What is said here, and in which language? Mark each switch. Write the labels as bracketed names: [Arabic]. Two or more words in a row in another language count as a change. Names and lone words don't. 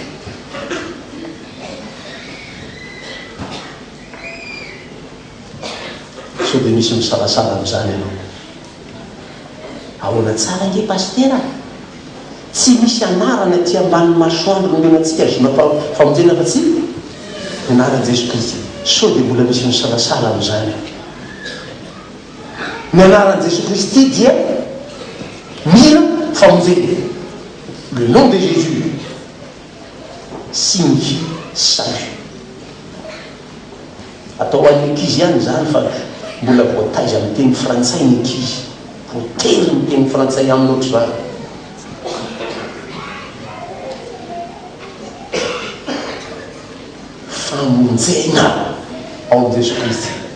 [Malagasy] So dia misy misalasala amin'izany ianao ahoana tsara nge pastera tsy misy anarana ty ambanin'ny masoandro nomenantsika azona famonjena fa tsy ny anaran'i Jesosy Kristy. So dia mbola misy misalasala amin'izany ny anaran'i Jesosy Kristy dia mila famonjena. [French] Le nom de Jésus signifie salut. [Malagasy] Atao an'ny ankizy ihany zany fa mbola voataiza amin'ny teny frantsay ny ankizy, voatery ny teny frantsay amin'ny ohatry zany. Famonjena ao amin'ny Jesosy Kristy.